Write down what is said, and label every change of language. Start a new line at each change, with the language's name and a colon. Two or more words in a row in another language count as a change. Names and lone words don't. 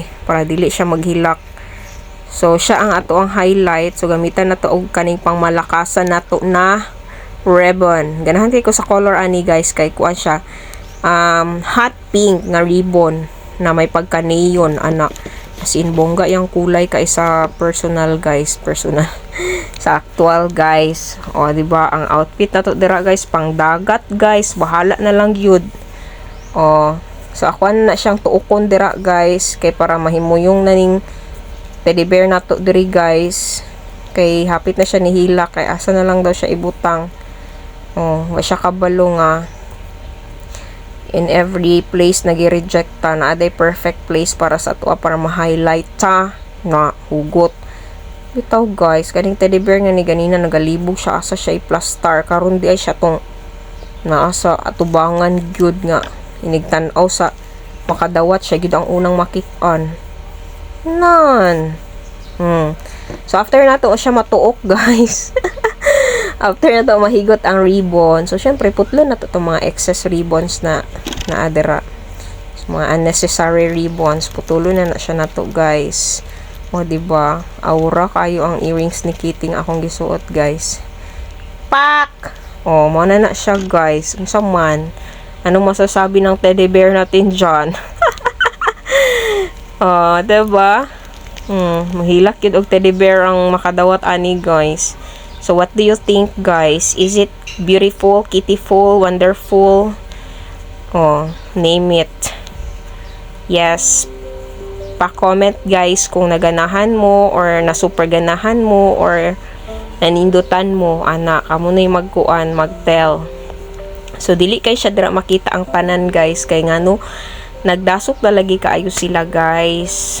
Cebuano: Para dili siya maghilak. So, siya ang ato ang highlight. So, gamitan na to og kaning pangmalakasan na to na ribbon. Ganahan kay ko sa color ani guys. Kay kuan siya. Hot pink nga ribbon na may pagka-neon, anak. As in,
Filipino: bongga yung kulay
Cebuano: kay sa personal guys. Personal. Sa actual guys. O, diba? Ang outfit na to dira guys. Pang dagat guys. Bahala na lang yun. O, so, ako na siyang tuukon dira guys. Kay para mahimuyong naning teddy bear na to diri guys. Kay hapit na siya nihila. Kay asa na lang daw siya ibutang. Oh, wa siya kabalo nga.
English: In every place
Cebuano: nagi-rejecta na aday perfect place para sa ato para ma-highlight ta na hugot. Bitaw guys, kaning teddy bear nga ni ganina nagalibog siya asa siya i-plaster karon di ay siya tong naasa atubangan gyud nga inigtan-aw sa makadawat siya gyud ang unang makit-an. Nan. So, after na to, siya matuok, guys. After na to, mahigot ang ribbon. So, syempre, putlo na to itong mga excess ribbons na adera. So, mga unnecessary ribbons. Putulo na siya na to, guys. O, diba? Aura kayo ang earrings ni Kitty akong gisuot, guys. Pak! O, muna na siya, guys. Unsa man.
Filipino: Anong masasabi ng teddy bear natin dyan?
Cebuano: Diba? Mahilak yun og teddy bear ang makadawat ani guys.
English: So what do you think guys? Is it beautiful, kittyful, wonderful? Name it. Yes.
Cebuano: Pa-comment guys kung naganahan mo or na-super ganahan mo or nanindutan mo. Ana, kamo na yung magkuan, mag-tell. So dili kay siya dira makita ang tanan guys kay ngano nagdasok na lagi kaayo sila guys.